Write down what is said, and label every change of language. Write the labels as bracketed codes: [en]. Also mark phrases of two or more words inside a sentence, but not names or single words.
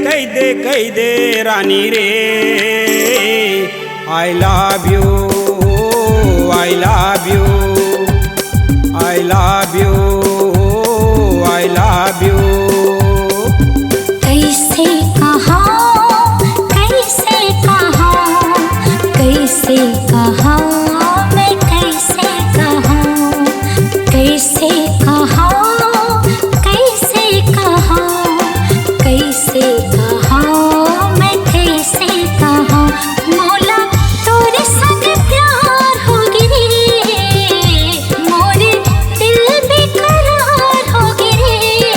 [bho] कही दे रानी रे [en] I love you I love you I love you I love you. [bho] कैसे कहा कैसे कहा कैसे कहा मैं कैसे कहा कैसे कहा कैसे कहा कैसे कहा मैं कैसे कहा मौला तोरे संग प्यार हो गिरी मोरे दिल बेकरार हो गिरी।